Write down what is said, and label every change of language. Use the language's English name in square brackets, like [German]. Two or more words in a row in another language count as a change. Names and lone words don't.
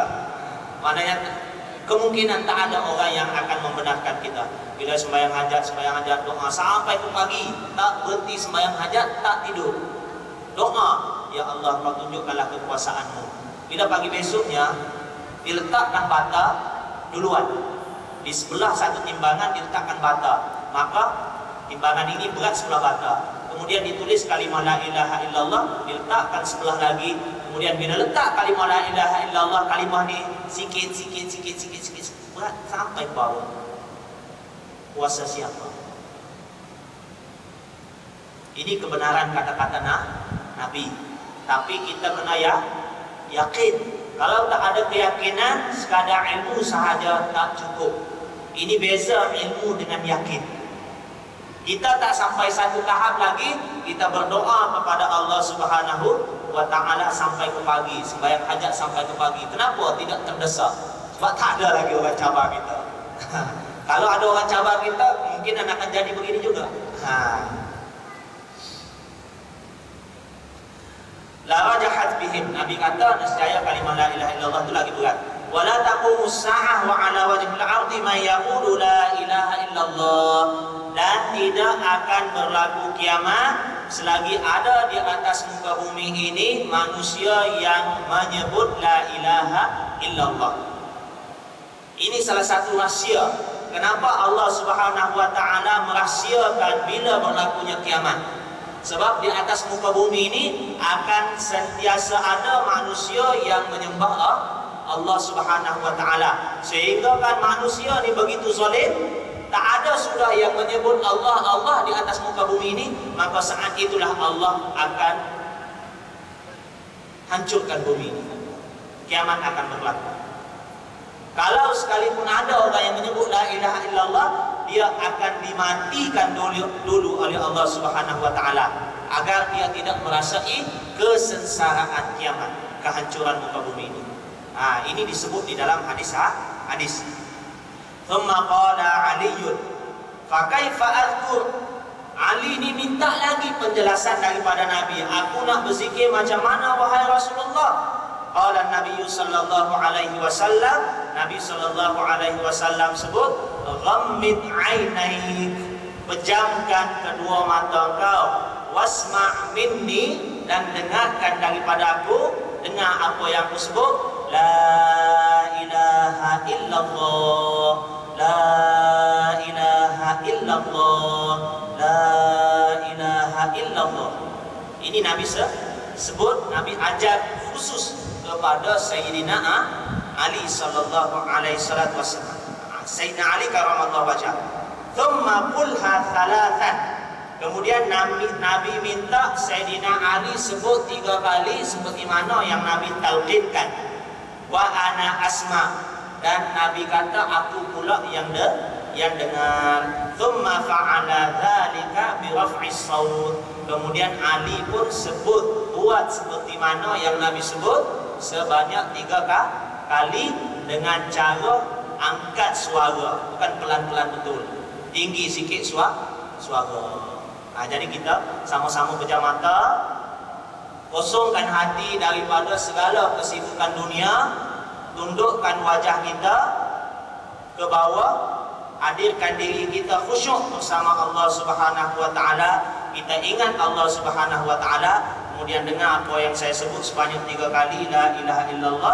[Malay] Maknanya kemungkinan tak ada orang yang akan membenarkan kita. Bila sembahyang hajat, doa sampai ke pagi, tak berhenti sembahyang hajat, tak tidur. Doa, ya Allah, kau tunjukkanlah kekuasaanmu. Bila pagi besoknya diletakkan bata duluan. Di sebelah satu timbangan diletakkan bata. Maka timbangan ini berat sebelah bata. Kemudian ditulis kalimah [Arabic] لا إله إلا الله, [Malay] diletakkan sebelah lagi Kemudian bila letak kalimah [Arabic] لا إله إلا الله, [Malay] kalimah ni sikit berat sampai ke bawah. Kuasa siapa? Ini kebenaran kata-kata Nabi. Tapi kita kena yakin. Kalau tak ada keyakinan, sekadar ilmu sahaja tak cukup. Ini beza ilmu dengan yakin. Kita tak sampai satu tahap lagi, kita berdoa kepada Allah [Arabic] سبحانه وتعالى [Malay] sampai ke pagi, sembahyang hajat sampai ke pagi. Kenapa tidak terdesak? Sebab tak ada lagi orang cabar kita. Kalau ada orang cabar kita, mungkin akan jadi begini juga. [Arabic] لرجحت بهم. [Malay] Nabi kata nescaya kalimah [Arabic] لا إله إلا الله [Malay] itu lagi berat. [Arabic] ولا تقوم الساعة وعلى وجه الأرض من يقول لا إله إلا الله. [Malay] Dan tidak akan berlaku kiamat selagi ada di atas muka bumi ini manusia yang menyebut [Arabic] لا إله إلا الله. [Malay] Ini salah satu rahsia kenapa Allah [Arabic] سبحانه وتعالى [Malay] merahsiakan bila berlakunya kiamat. Sebab di atas muka bumi ini akan sentiasa ada manusia yang menyembah Allah [Arabic] سبحانه وتعالى. [Malay] Sehingga kan manusia ni begitu zalim, tak ada sudah yang menyebut Allah di atas muka bumi ini, maka saat itulah Allah akan hancurkan bumi ini. Kiamat akan berlaku. Kalau sekalipun ada orang yang menyebut [Arabic] لا إله إلا الله, [Malay] dia akan dimatikan dulu oleh Allah [Arabic] سبحانه وتعالى [Malay] agar dia tidak merasai kesengsaraan kiamat, kehancuran muka bumi ini. Ini disebut di dalam hadis. [Arabic] ثم قال علي، فكيف أذكر? [Malay] Ali ini minta lagi penjelasan daripada Nabi. Aku nak berzikir macam mana wahai Rasulullah? [Arabic] قال النبي صلى الله عليه وسلم, [Malay] Nabi [Arabic] صلى الله عليه وسلم [Malay] sebut, [Arabic] غمض عينيك, [Malay] pejamkan kedua mata kau, [Arabic] واسمع مني, [Malay] dan dengarkan daripada aku, dengar apa yang aku sebut, [Arabic] لا إله إلا الله، لا إله إلا الله، لا إله إلا الله. [Malay] Ini Nabi sebut, Nabi ajar khusus kepada Sayyidina Ali [Arabic] صلى الله عليه وسلم. سيدنا علي كرم الله وجهه. ثم قلها ثلاثا. [Malay] Kemudian Nabi minta Sayyidina Ali sebut 3 kali seperti mana yang Nabi talqinkan. [Arabic] وأنا أسمع, [Malay] dan Nabi kata aku pula yang dengar. [Arabic] ثم فعل ذلك برفع الصوت. [Malay] Kemudian Ali pun buat seperti mana yang Nabi sebut sebanyak 3 kali dengan cara angkat suara, bukan pelan-pelan betul, tinggi sikit suara. Jadi kita sama-sama pejam mata, kosongkan hati daripada segala kesibukan dunia, tundukkan wajah kita ke bawah, hadirkan diri kita khusyuk bersama Allah [Arabic] سبحانه وتعالى. [Malay] Kita ingat Allah [Arabic] سبحانه وتعالى, [Malay] kemudian dengar apa yang saya sebut sebanyak 3 kali [Arabic] لا إله إلا الله.